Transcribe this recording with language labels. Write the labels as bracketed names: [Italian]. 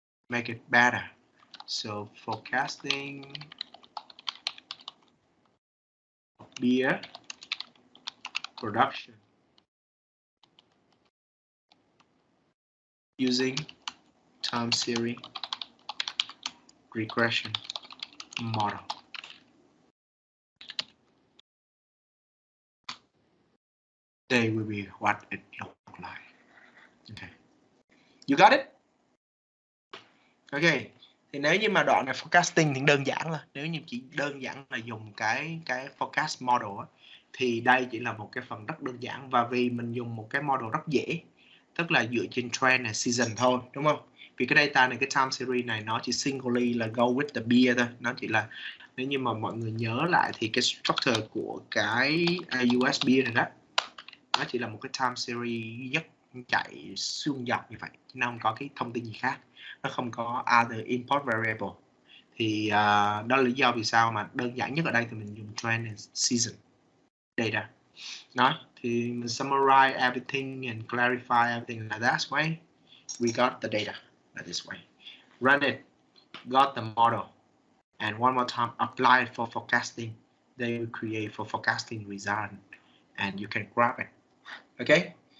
[English] Make it better. So forecasting beer production using time series regression model. Đây will be what it looks like. Okay. You got it? Okay. [Vietnamese] Thì nếu như mà đoạn này forecasting thì đơn giản là nếu như chỉ đơn giản là dùng cái forecast model á, thì đây chỉ là một cái phần rất đơn giản, và vì mình dùng một cái model rất dễ, tức là dựa trên trend and season thôi, đúng không? Vì cái data này, cái time series này nó chỉ singly là go with the beer thôi, nó chỉ là nếu như mà mọi người nhớ lại thì cái structure của cái US beer này đó, nó chỉ là một cái time series duy nhất chạy suông dọc như vậy, nó không có cái thông tin gì khác, nó không có other import variable. Thì đó là lý do vì sao mà đơn giản nhất ở đây thì mình dùng trend and season data. [English] Nói thì mình summarize everything and clarify everything like that way. We got the data like this way. Run it, got the model, and one more time apply it for forecasting. They will create for forecasting result, and you can grab it. Okay.